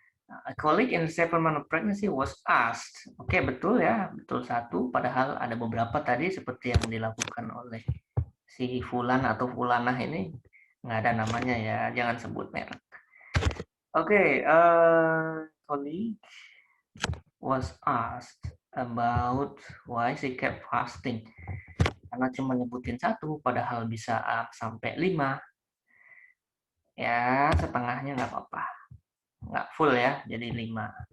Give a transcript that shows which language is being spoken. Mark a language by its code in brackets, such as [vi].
[en] A colleague in 7 months of pregnancy was asked. [id] Oke, betul ya, betul 1. Padahal ada beberapa tadi seperti yang dilakukan oleh si Fulan atau Fulanah ini nggak ada namanya ya, jangan sebut merek. [en] Oke, colleague was asked about why she kept fasting. [id] Karena cuma nyebutin 1, padahal bisa sampai 5. Ya, setengahnya nggak apa-apa. Nggak full ya, jadi 5.